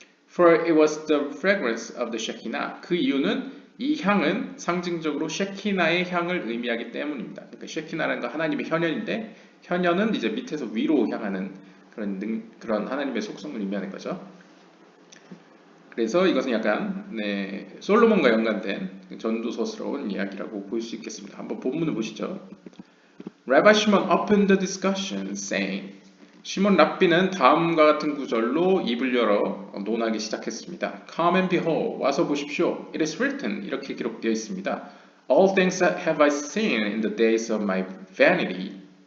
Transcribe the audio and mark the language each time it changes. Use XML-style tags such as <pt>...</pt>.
<en>For it was the fragrance of the Shekinah.</en> <ko>그 이유는 이 향은 상징적으로 셰키나의 향을 의미하기 때문입니다. 그러니까 셰키나라는 건 하나님의 현현인데 현현은 이제 밑에서 위로 향하는 그런 하나님의 속성을 의미하는 거죠. 그래서 이것은 약간 솔로몬과 연관된 전도서스러운 이야기라고 볼 수 있겠습니다. 한번 본문을 보시죠.</ko> <en>Rabbi Shimon opened the discussion, saying,</en> <ko>시몬 랍비는 다음과 같은 구절로 입을 열어 논하기 시작했습니다.</ko> <en>Come and behold,</en> <ko>와서 보십시오.</ko> <en>It is written,</en> <ko>이렇게 기록되어 있습니다.</ko> <en>All things that have I seen in the days of my vanity.</en>